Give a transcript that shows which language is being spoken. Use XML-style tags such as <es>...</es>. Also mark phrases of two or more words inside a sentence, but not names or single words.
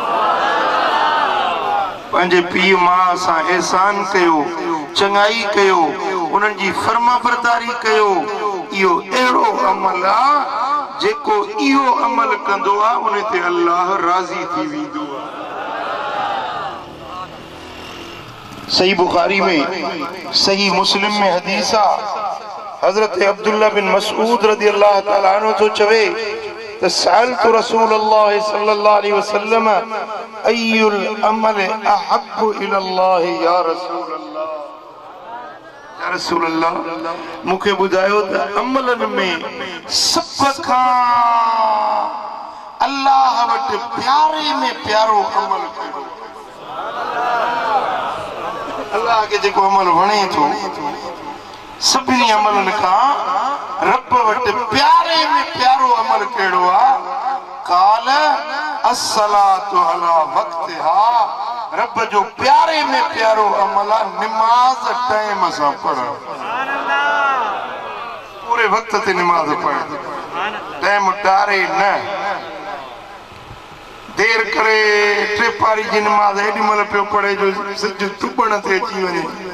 <sd>पंहिंजे पीउ मां सां एहसान कयो, चङाई कयो, उन्हनि जी फर्मा बरदारी कयो, इहो अहिड़ो अमल आहे जेको इहो अमल कंदो आहे उन ते अल्लाह राज़ी थी वेंदो आहे। सही बुखारी में सही मुस्लिम में हदीस आहे हजरत अब्दुल्ला बिन मसऊद</sd> <ar>رضي الله تعالى عنه</ar> <sd>तो चवे त</sd> <ar>سألت رسول الله صلى الله عليه وسلم أي العمل أحب إلى الله</ar> <sd>या रसूल अल्लाह मूंखे ॿुधायो त अमलनि में सभ खां अल्लाह वटि प्यारे में प्यारो अमल कहिड़ो? अल्लाह खे जेको अमल वणे थो सभिनी अमलनि खां रब वटि प्यारे में प्यारो अमल कहिड़ो आहे?</sd> <ar>قال الصلاة على وقتها</ar> <sd>रब जो प्यारे में प्यारो अमल आहे निमाज़ टाइम सां पढ़णु। पूरे वक्त ते निमाज़ पढ़णु, टाइम टारे न देर करे टे पारी जी निमाज़ एॾी महिल पियो पढ़े जो सिज तुबण ते अची वञे।</sd>